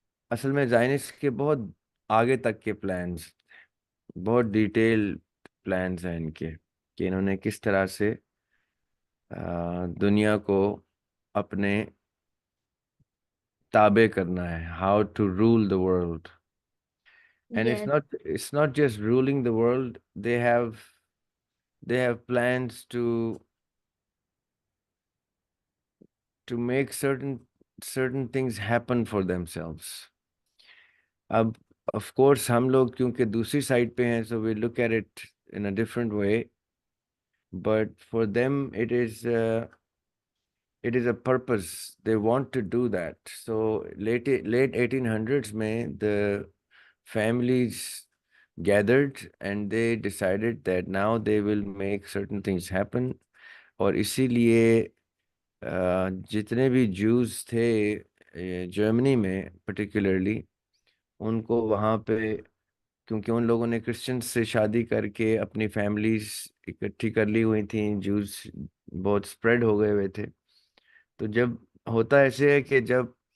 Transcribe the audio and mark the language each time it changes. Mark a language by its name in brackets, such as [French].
[Urdu] اصل میں زائنسٹ کے بہت آگے تک کے پلانز، بہت ڈیٹیل پلانز ہیں ان کے، کہ انہوں نے کس طرح سے دنیا کو اپنے تابع کرنا ہے، [English] How to rule the world. And yes it's not just ruling the world. They have plans to make certain things happen for themselves. اب of course ہم لوگ [Urdu] کیونکہ دوسری سائڈ پہ ہیں، [English] so we look at it in a different way, but for them it is a purpose. They want to do that. So late 1800s میں the families gathered and they decided that now they will make certain things happen. [Urdu] اور اسی لیے جتنے بھی جوز تھے جرمنی میں particularly, ان کو وہاں پہ، کیونکہ ان لوگوں نے کرسچنس سے شادی کر کے اپنی فیملیز اکٹھی کر لی ہوئی تھیں، جوز بہت سپریڈ ہو گئے ہوئے تھے، تو جب ہوتا ایسے ہے کہ جب